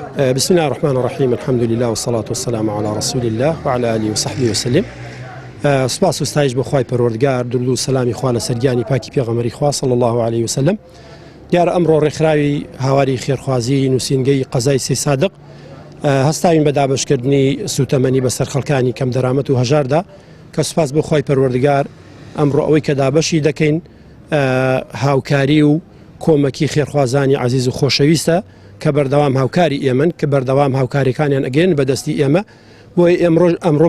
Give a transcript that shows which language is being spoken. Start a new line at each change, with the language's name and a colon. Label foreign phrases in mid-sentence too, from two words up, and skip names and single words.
Arabic: بسم الله الرحمن الرحيم الحمد لله والصلاة والسلام على رسول الله وعلى آله وصحبه وسلم.
Central Kurdish: سپاس و ستایش بۆ خوای پەروەردگار، درود و سەلامی خوا لە سەرگیانی پاکی پێغەمبەری خوا
Arabic: صلی الله عليه وسلم.
Central Kurdish: دیارە ئەمڕۆ ڕێکخراوی هاواری خێرخوازی نووسینگەی قەزای سێ سادق هەستاوین بە دابەشکردنی سوتەمەنی بەسەر خەڵکانی کەم دەرامەت و هەژاردا کە سوپاس بۆ خوای پەروەردگار ئەمڕۆ ئەوەی کە دابەشی دەکەین هاوکاری و کۆمەکی خێرخوازانی عزیز و خۆشەویستە کە بەردەوام هاوکاری ئێمن کە بەردەوام هاوکاریەکانیان ئەگەن بەدەستی ئێمە بۆی ئەمڕۆ